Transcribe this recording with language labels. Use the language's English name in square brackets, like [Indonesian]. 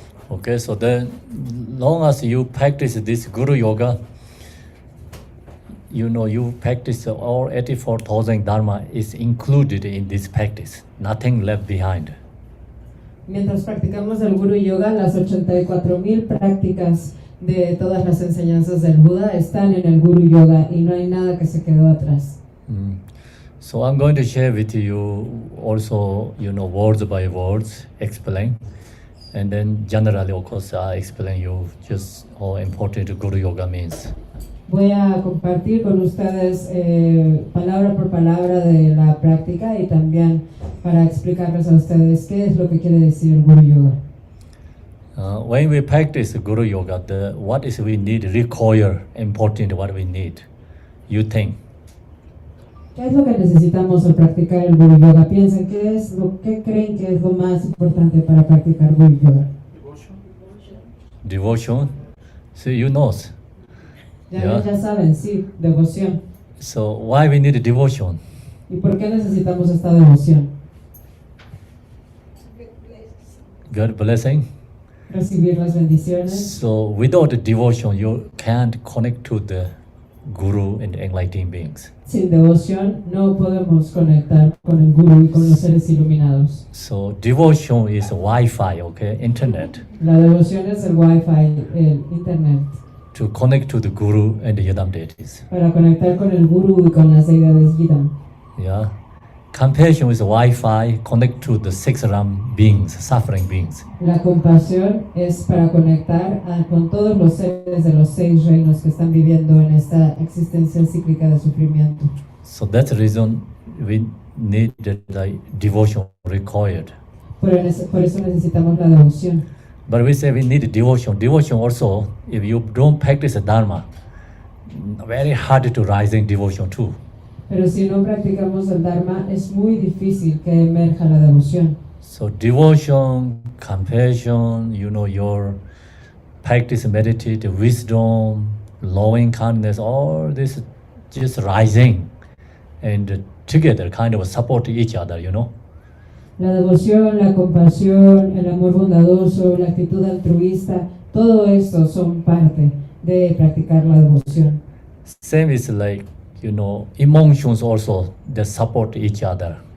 [English] Okay, so then, long as you practice this Guru Yoga, you practice all 84,000 Dharma is included in this practice, nothing left behind. [Spanish] Mientras practicamos el Guru Yoga, las 84,000 prácticas de todas las enseñanzas del Buda están en el Guru Yoga y no hay nada que se quedó atrás. [English] So I'm going to share with you also, words by words, explain. And then generally, of course, I explain you just how important Guru Yoga means. [Spanish] Voy a compartir con ustedes palabra por palabra de la práctica y también para explicarles a ustedes qué es lo que quiere decir el Guru Yoga. [English] When we practice Guru Yoga, what is we need require important what we need. You think? [Spanish] ¿Qué es lo que necesitamos al practicar el Guru Yoga? Piensen, ¿qué creen que es lo más importante para practicar Guru Yoga? [English] Devotion. See, you know. [Spanish] Ya saben, sí, devoción. [English] So why we need devotion? [Spanish] ¿Y por qué necesitamos esta devoción? [English] God blessing. [Spanish] Recibir las bendiciones. [English] So without devotion, you can't connect to the Guru and enlightened beings. [Spanish] Sin devoción no podemos conectar con el Guru y con los seres iluminados. [English] So devotion is Wi-Fi, okay, internet. [Spanish] La devoción es el Wi-Fi, el internet. [English] To connect to the Guru and the Yidam deities. [Spanish] Para conectar con el Guru y con las deidades Yidam. [English] Yeah. Compassion is Wi-Fi, connect to the six Ram beings, suffering beings. [Spanish] La compasión es para conectar con todos los seres de los 6 reinos que están viviendo en esta existencia cíclica de sufrimiento. [English] So that's the reason we need the devotion required. [Spanish] Por eso necesitamos la devoción. [English] But we say we need devotion. Devotion also, if you don't practice the Dharma, very hard to rise in devotion too. [Spanish] Pero si no practicamos el Dharma, es muy difícil que emerja la devoción. [English] So devotion, compassion, your practice, meditate, wisdom, loving kindness, all this just rising and together kind of support each other, [Spanish] La devoción, la compasión, el amor bondadoso, la actitud altruista, todo esto son parte de practicar la devoción. [English] Same is like, emotions also, they support each other.